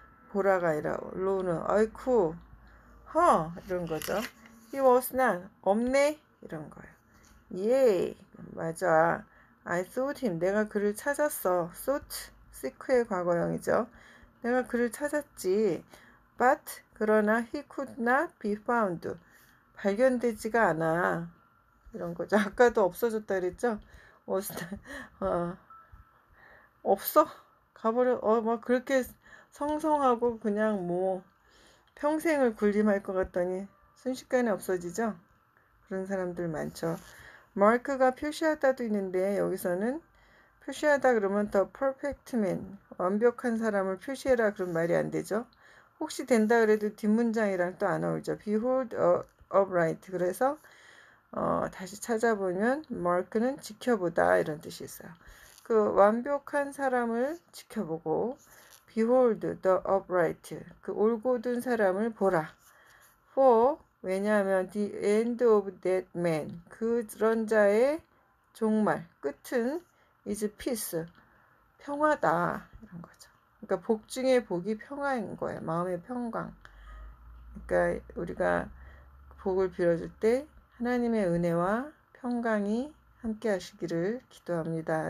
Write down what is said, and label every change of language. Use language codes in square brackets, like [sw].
[ko] 보라가 아니라 lo는 아이쿠 이런 거죠. [en] He was not [ko] 없네 이런 거예요. 예 맞아. [en] I sought him. [ko] 내가 그를 찾았어. sought seek의 과거형이죠. 내가 그를 찾았지. [en] But [ko] 그러나 [en] he could not be found. [ko] 발견되지가 않아. 이런 거죠. 아까도 없어졌다 그랬죠. 없어. 가버려. 막 그렇게 성성하고 그냥 뭐 평생을 군림할 것 같더니 순식간에 없어지죠. 그런 사람들 많죠. 마크가 표시하다도 있는데 여기서는 표시하다 그러면 [en] the perfect man [ko] 완벽한 사람을 표시해라 그런 말이 안 되죠. 혹시 된다 그래도 뒷문장이랑 또 안 어울리죠. [en] Behold upright. [ko] 그래서 다시 찾아보면 마크는 지켜보다 이런 뜻이 있어요. 그 완벽한 사람을 지켜보고 [en] behold the upright. [ko] 그 올곧은 사람을 보라. [en] for [ko] 왜냐하면 [en] the end of that man. [ko] 그런 자의 종말, 끝은 [en] is peace. [ko] 평화다. 이런 거죠. 그러니까 복 중에 복이 평화인 거예요. 마음의 평강. 그러니까 우리가 복을 빌어줄 때 하나님의 은혜와 평강이 함께 하시기를 기도합니다.